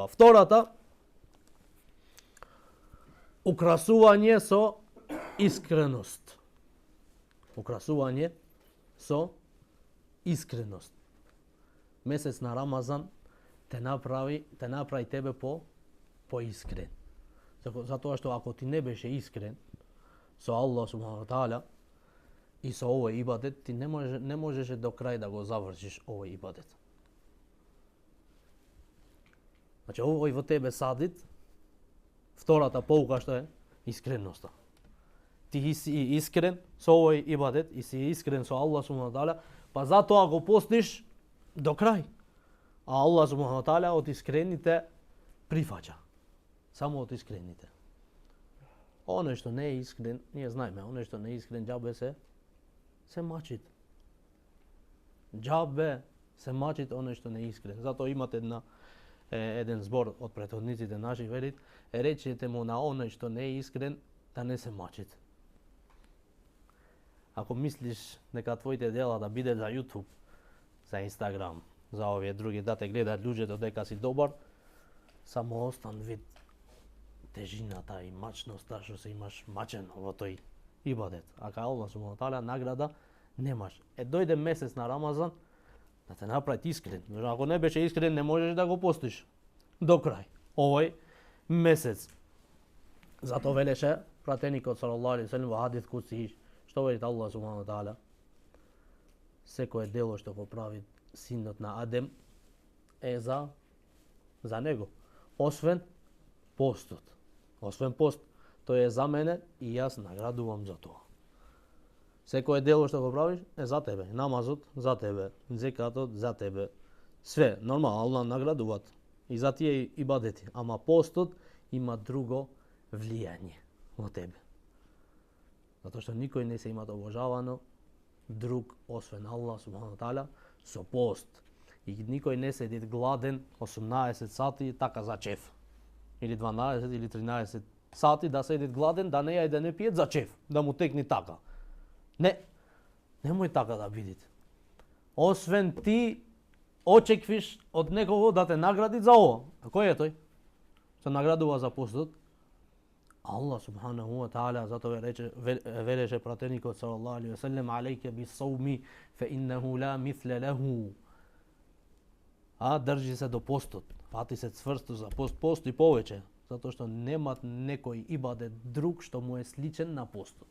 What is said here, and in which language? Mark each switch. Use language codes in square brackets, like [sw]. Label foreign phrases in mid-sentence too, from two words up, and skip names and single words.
[mk] Втората, украсување со искреност. Украсување со искреност. Месец на Рамазан те направи тебе поискрен. Затоа што ако ти не беше искрен со [ar] الله سبحانه و تعالى [mk] и со овој ибадет, ти не можеше до крај да го завршиш овој ибадет. Значи овој во тебе садит втората поука што е искреноста. Ти си искрен со овој ибадет и си искрен со [ar] الله سبحانه و تعالى, [mk] па затоа го постиш до крај. А [ar] الله سبحانه و تعالى [mk] од искрените прифаќа. Само од искрените. Оној што не е искрен, ние знаеме, оној што не е искрен, џабе се мачит. Џабе се мачит оној што не е искрен. Затоа имате еден збор од претходниците наши, велит, речете му на оној што не е искрен да не се мачит. Ако мислиш дека твоите дела да биде за YouTube, за Instagram, за овие други да те гледаат луѓето дека си добар, само остан вид тежината и мачноста што се имаш мачено во тој ибадет. Ака [ar] الله سبحانه و تعالى [mk] награда немаш. Дојде месец на Рамазан да те направи искрен. Ако не беше искрен, не можеш да го постиш до крај овој месец. Зато велеше пратеникот [ar] صلى الله عليه وسلم [mk] во [ar] حديث قدسي, [mk] што вели [ar] الله سبحانه و تعالى, [mk] секое дело што го прави синот на Адем е за него, освен постот. Освен пост, тој е за мене и јас наградувам за тоа. Секое дело што го правиш е за тебе. Намазот за тебе, зекатот за тебе. Све, нормално, Allah наградуваат и за тие ибадети. Ама постот има друго влијање во тебе. Затоа што никој не се има обожавано друг освен [ar] الله سبحانه و تعالى [mk] со пост. И никој не седи гладен 18 сати така за чеф. Или 12 или 13 сати да седи гладен, да не ја и да не пиет за чеф, да му текни така. Не, немој така да бидите. Освен ти очеквиш од некого да те награди за ова. А кој е тој? Се наградува за постот? [ar] الله سبحانه و تعالى, [mk] зато велеше пратеникот [ar] صلى الله عليه وسلم, عليك بالصوم فإنه لا مثل له. [mk] Држи се до постот, пати се цврсто за пост и повеќе, затоа што немат некој ибадет друг што му е сличен на постот.